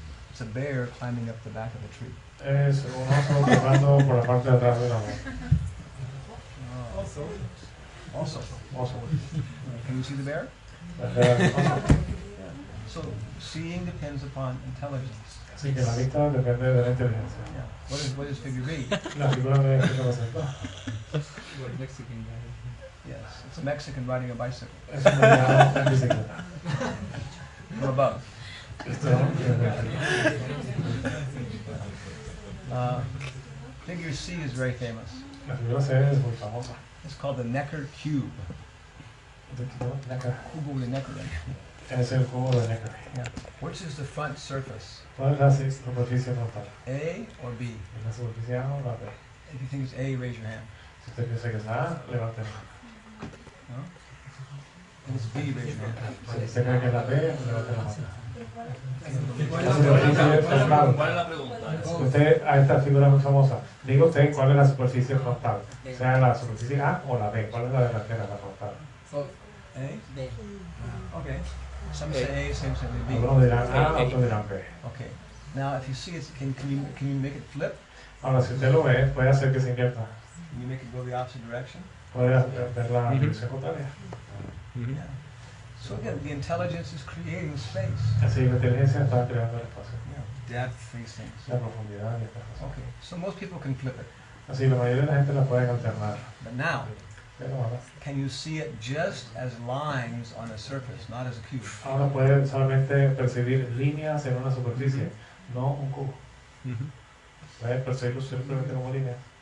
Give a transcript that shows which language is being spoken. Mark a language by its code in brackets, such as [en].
[en] It's a bear climbing up the back of the tree. [es] Es un oso trepando por la parte de atrás de la mano. [en] Also. [es] Oso. [en] Can you see the bear? [es] La esfera del oso. [en] So seeing depends upon intelligence. [es] Así que la vista depende de la inteligencia. [en] Yeah. What is figure B? [es] La figura de que representa [en] What Mexican guy? Yes, it's a Mexican riding a bicycle [es] es un mexicano en bicicleta. [en] from above. [es] Esto es [en] Figure C is very famous. [es] la figura C es muy famosa. [en] It's called the Necker cube. Necker. [es] Cubo de Necker. Es el cubo de Necker. [en] Yeah. Which is the front surface? [es] ¿Cuál es la superficie frontal? [en] A or B? [es] ¿Es la superficie A o la B? [en] If you think it's A, raise your hand. [es] Si usted piensa que es A, levante la mano. [en] No? If it's B, raise your hand. [es] Si usted cree que es la B, levante la mano. ¿Cuál La superficie frontal. es la pregunta? Usted, a esta figura muy famosa, diga usted cuál es la superficie frontal, sea la superficie A o la B, cuál es la delantera, la frontal. [en] A? Okay. Some say A, some say B. [es] Algunos dirán A, otros dirán B. [en] Okay. Now, if you see it, can you make it flip? [es] Ahora, si usted lo ve, puede hacer que se invierta, [en] Can you make it go the opposite direction? [es] puede ver la dirección contraria. [en] Yeah. So again, the intelligence is creating space. [es] Así la inteligencia está creando el espacio, [en] Yeah. Depth, these things. [es] la profundidad y estas cosas. [en] Okay. So most people can flip it. [es] Así la mayoría de la gente la puede alternar, [en] But now, [es] pero ahora, [en] can you see it just as lines on a surface, not as a cube? [es] ahora puede solamente percibir líneas en una superficie, no un cubo. Puede percibirlo simplemente como líneas.